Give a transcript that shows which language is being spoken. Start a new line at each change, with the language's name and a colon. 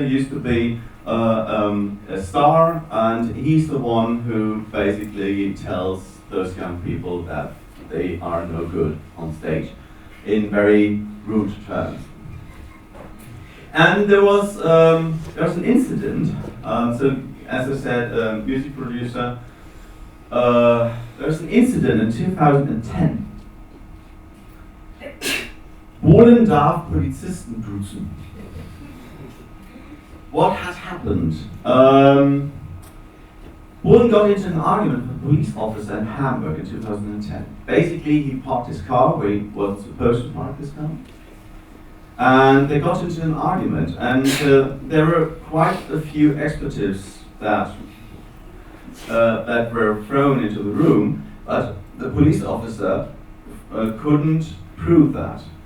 English: He used to be a star, and he's the one who basically tells those young people that they are no good on stage in very rude terms. And there was an incident. So, as I said, music producer. There was an incident in 2010.
German: Bohlen darf Polizisten duzen.
English: What had happened? Bohlen got into an argument with a police officer in Hamburg in 2010. Basically, he parked his car where he was supposed to park his car. And they got into an argument, and there were quite a few expletives that were thrown into the room, but the police officer couldn't prove that.